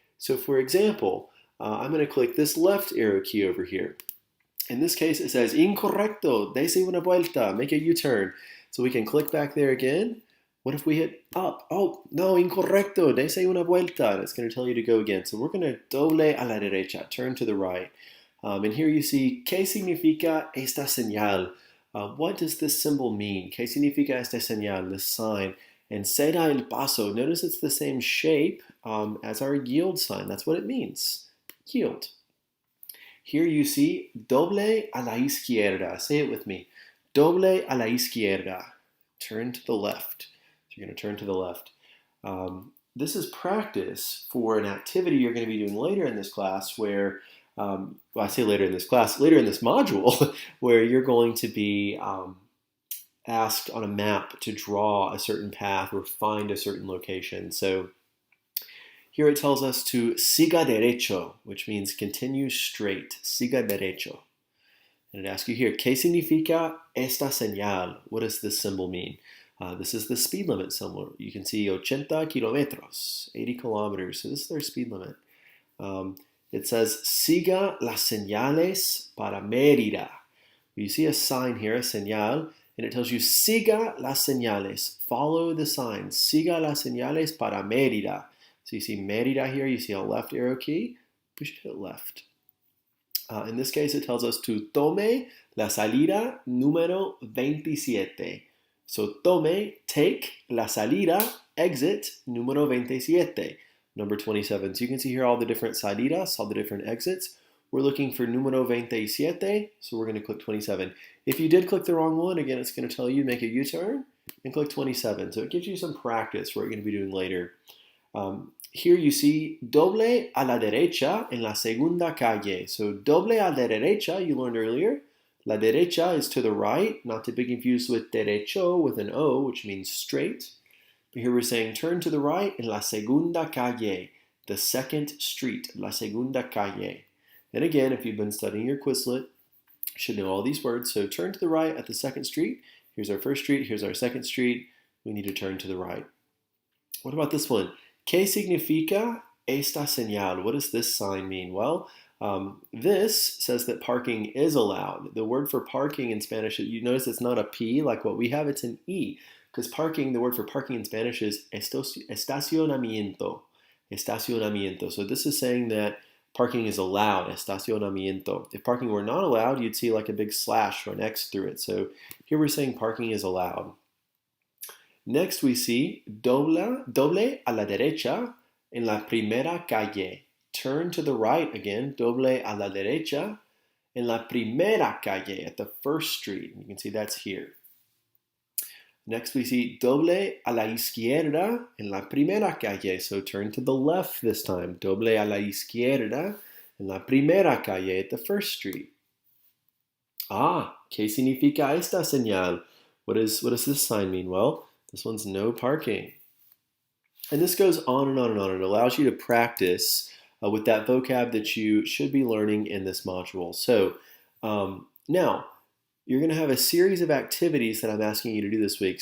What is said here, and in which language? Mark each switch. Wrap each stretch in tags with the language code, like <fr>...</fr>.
<en>So for example, I'm going to click this left arrow key over here. In this case, it says,</en> <es>incorrecto, dese una vuelta,</es> <en>make a U-turn. So we can click back there again. What if we hit up? Oh, no,</en> <es>incorrecto, dese una vuelta.</es> <en>And it's going to tell you to go again. So we're going to</en> <es>doble a la derecha,</es> <en>turn to the right. And here you see,</en> <es>¿qué significa esta señal?</es> <en>What does this symbol mean?</en> <es>¿Qué significa esta señal,</es> <en>this sign?</en> <es>And ceda el paso.</es> <en>Notice it's the same shape as our yield sign. That's what it means, yield. Here you see</en> <es>doble a la izquierda.</es> <en>Say it with me.</en> <es>Doble a la izquierda.</es> <en>Turn to the left. So you're going to turn to the left. This is practice for an activity you're going to be doing later in this class where, well, I say later in this class, later in this module, where you're going to be asked on a map to draw a certain path or find a certain location. So here it tells us to</en> <es>siga derecho,</es> <en>which means continue straight.</en> <es>Siga derecho.</es> <en>And it asks you here,</en> <es>¿qué significa esta señal?</es> <en>What does this symbol mean? This is the speed limit symbol. You can see 80 kilómetros, 80 kilometers. So this is their speed limit. It says,</en> <es>siga las señales para Mérida.</es> <en>You see a sign here, a señal, and it tells you,</en> <es>siga las señales.</es> <en>Follow the sign.</en> <es>Siga las señales para Mérida.</es> <en>So you see Mérida here, you see a left arrow key, we should hit left. In this case, it tells us to</en> <es>tome la salida número 27.</es> <en>So</en> <es>tome,</es> <en>take,</en> <es>la salida,</es> <en>exit,</en> <es>número 27,</es> <en>number 27. So you can see here all the different salidas, all the different exits. We're looking for</en> <es>número 27,</es> <en>so we're going to click 27. If you did click the wrong one, again, it's going to tell you make a U-turn and click 27. So it gives you some practice for what you're going to be doing later. Here you see</en> <es>doble a la derecha en la segunda calle.</es> <en>So</en> <es>doble a la derecha,</es> <en>you learned earlier.</en> <es>La derecha</es> <en>is to the right, not to be confused with derecho with an O, which means straight. But here we're saying turn to the right</en> <es>en la segunda calle,</es> <en>the second street,</en> <es>la segunda calle.</es> <en>And again, if you've been studying your Quizlet, you should know all these words. So turn to the right at the second street. Here's our first street, here's our second street. We need to turn to the right. What about this one?</en> <es>¿Qué significa esta señal?</es> <en>What does this sign mean? Well, this says that parking is allowed. The word for parking in Spanish, you notice it's not a P like what we have, it's an E. Because parking, the word for parking in Spanish is estacionamiento. Estacionamiento. So this is saying that parking is allowed, estacionamiento. If parking were not allowed, you'd see like a big slash or an X through it. So here we're saying parking is allowed. Next we see</en> <es>doble a la derecha en la primera calle.</es> <en>Turn to the right again,</en> <es>doble a la derecha en la primera calle,</es> <en>at the first street. You can see that's here. Next we see</en> <es>doble a la izquierda en la primera calle.</es> <en>So turn to the left this time,</en> <es>doble a la izquierda en la primera calle,</es> <en>at the first street.</en> <es>¿Qué significa esta señal?</es> <en>What does this sign mean? Well, this one's no parking. And this goes on and on and on. It allows you to practice with that vocab that you should be learning in this module. So now, you're going to have a series of activities that I'm asking you to do this week.</en>